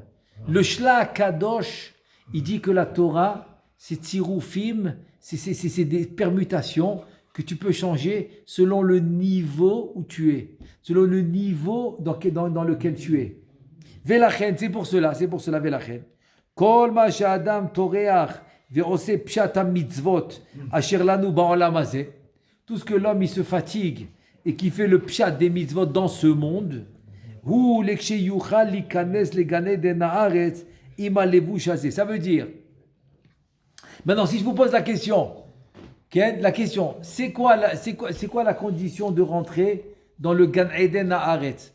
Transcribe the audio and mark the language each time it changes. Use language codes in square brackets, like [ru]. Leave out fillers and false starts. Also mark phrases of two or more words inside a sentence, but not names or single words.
[fr] Le Shla Kadosh, il dit que la Torah, c'est tirufim, c'est des permutations que tu peux changer selon le niveau où tu es, selon le niveau dans lequel tu es. Velachen, c'est pour cela, Velachen. [he] כל מה שהאדם טורח ועושה פשט מצוות אשר לנו בעולם הזה. [fr] Tout ce que l'homme il se fatigue et qui fait le pshat des mitzvot dans ce monde. Ça veut dire, maintenant si je vous pose la question, c'est quoi la condition de rentrer dans le Gan Eden Haaretz?